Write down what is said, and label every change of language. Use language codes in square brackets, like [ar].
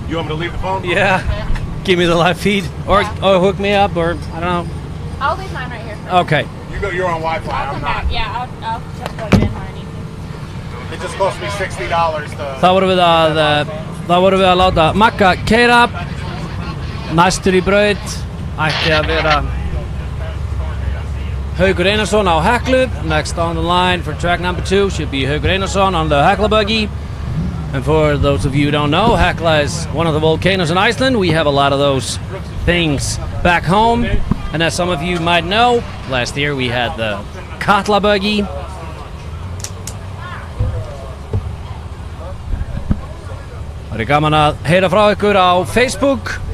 [en] You want me to leave the phone? Yeah, give me the live feed, or hook me up, or I don't know. I'll leave mine right here. Okay. You're on Wi-Fi. I'll I'm come not. back. Yeah, I'll just plug it in when I need to. It just cost me $60 to. [is] Þá vorum við að láta Magga keyra. Næstur í braut ætti að vera Haukur Einarsson á Heklu. [en] Next on the line for track number 2 should be Haukur Einarsson on the Hekla buggy. And for those of you who don't know, Hekla is one of the volcanoes in Iceland. We have a lot of those things back home. And as some of you might know, last year we had the Katla buggy. [is] Það gaman að heyra frá ykkur á Facebook.